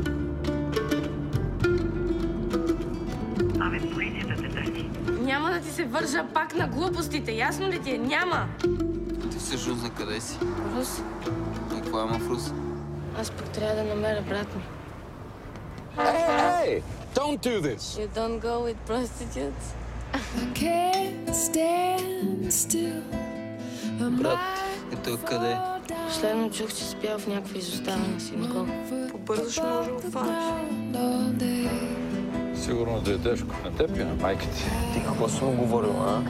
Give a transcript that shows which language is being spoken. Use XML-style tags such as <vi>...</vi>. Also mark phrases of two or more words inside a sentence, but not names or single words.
<bg>Полицията те търси. Няма да ти се вържа пак на глупостите, ясно ли ти е? Няма! Ти всъщност на къде си? Рус, И какво има в Рус? аз пък трябва да намеря брат ми.</bg> <en>Hey! Don't do this! You don't go with prostitutes?</en> <bg>Брат, ето къде? Последно чух, че спял в някаква изоставена синагога. Побързо ще може да го фанеш. Сигурно да е тежко. На теб и на майка ти. Ти какво си му говорил, а?</bg>